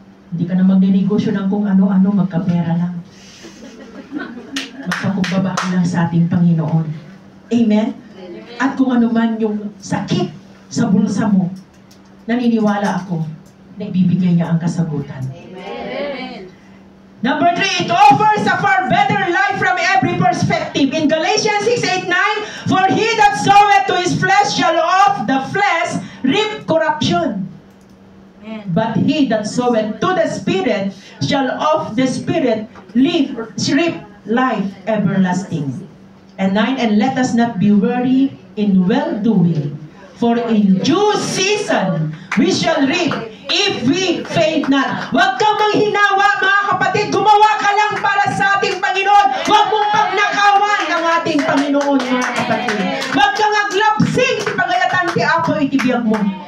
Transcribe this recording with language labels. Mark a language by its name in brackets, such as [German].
[Filipino] Hindi ka na magninegosyo ng kung ano-ano, magkapera lang. Magpakumbaba ka lang sa ating Panginoon. Amen? At kung ano man yung sakit sa bulsa mo, naniniwala ako na ibibigay niya ang kasagutan. Amen. [English] Number 3, it offers a far better life from every perspective. In Galatians 6:8-9, for he that soweth to his flesh shall of the flesh reap corruption. But he that soweth to the Spirit shall of the Spirit reap life everlasting. And 9, and let us not be weary in well-doing, for in due season we shall reap if we faint not. [Filipino] Huwag kang manghinawa, mga kapatid. Gumawa ka lang para sa ating Panginoon. Huwag mong pagnakawan ang ating Panginoon, mga kapatid. Huwag kang aglapsing, pagayatan ti ako itibiyag mo.